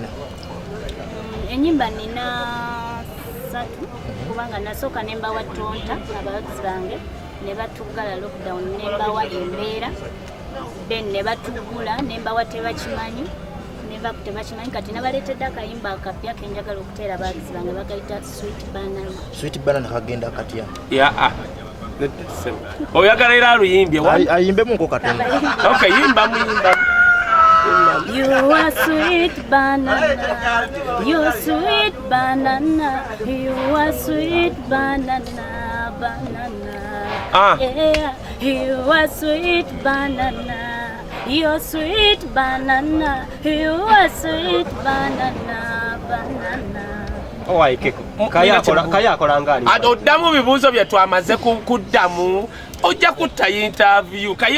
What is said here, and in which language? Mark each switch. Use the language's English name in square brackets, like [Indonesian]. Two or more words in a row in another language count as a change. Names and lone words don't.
[Ganda] enyimba nina 3 kubanga nasooka nemba wa Tonta abayozi bange ne batugala lockdown nemba wa Embeera then ne batugula nemba wa Tebakimanyi neva kutebakimanyi kati nabaleetedde akayimba akapya kenjagala okuteera abayozi bange bagayita Sweet Banana kagenda katya oyagala era aluyimbye ayimbemu nko Katonda okay yimba [English] You are sweet banana, you sweet banana, you are sweet banana, banana. Yeah, you are sweet banana, you sweet banana, you are sweet banana, banana. [Ganda] Kaye akola ngani oddamu bibuuzo bye twamaze kuddamu ojja kutta interview Kaye